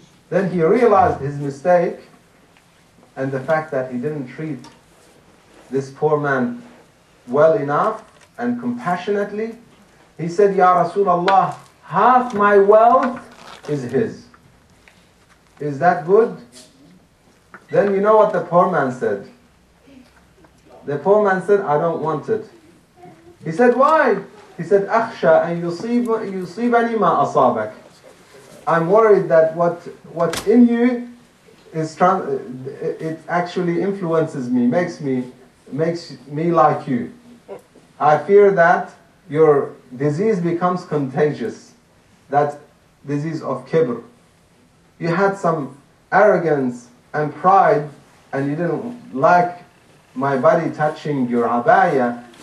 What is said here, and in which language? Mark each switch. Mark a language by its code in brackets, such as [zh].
[en] Then he realized his mistake and the fact that he didn't treat this poor man well enough and compassionately. He said, Ya Rasulullah, half my wealth is his. Is that good? Then you know what the poor man said? The poor man said, I don't want it. He said, why? [ar] He said, أخشى أن يصيبني ما أصابك. [en] I'm worried that what's in you it actually influences me, makes me like you. I fear that your disease becomes contagious. That disease of kibr. You had some arrogance and pride, and you didn't like my body touching your abaya.